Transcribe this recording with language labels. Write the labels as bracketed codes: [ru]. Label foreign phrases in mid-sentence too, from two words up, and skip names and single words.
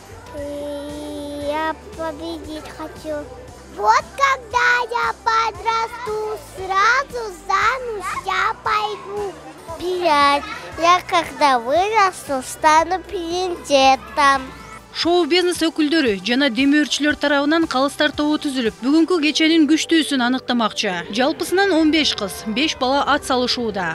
[ru] Я победить хочу. Вот когда я подрасту, сразу замуж я пойду бежать. Я когда вырасту, стану принцессом. [ky] Шоу-бизнес өкүлдөрү жана демөөрчүлөр тарабынан калыстар тобу түзүлүп, бүгүнкү кеченин күчтүүсүн аныктамакчы. Жалпысынан 15 кыз, 5 бала ат салышууда.